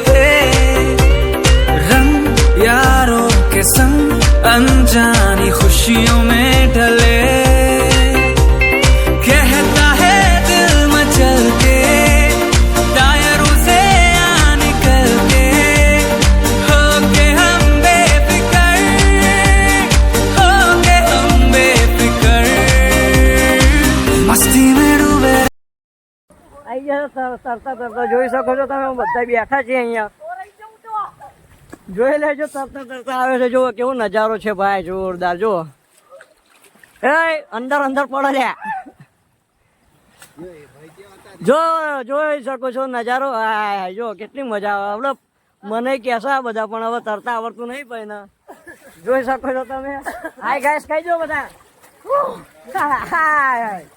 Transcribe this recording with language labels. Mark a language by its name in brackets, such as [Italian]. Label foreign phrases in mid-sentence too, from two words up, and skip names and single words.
[Hindi] रंग यारों के संग अनजानी खुशियों में ढले कहता है दिल मचल के टायरों से आ निकल के हो के हम बेफिक्र मस्ती में डूबे [Gujarati] આવી ગયા તરતા જોઈ શકો છો તમે બધા બેઠા છે અહીંયા જોઈ લેજો તરતા આવે છે જો કેવો નજારો છે ભાઈ જોરદાર જો એ અંદર પડે લ્યા જો જોઈ શકો છો નજારો હા જો કેટલી મજા આવે આપણે મને કહેશા બધા પણ હવે તરતા આવડતું નહીં ભાઈ ને જોઈ શકો છો તમે [English] hi guys [Gujarati] કહી દો બધા હાય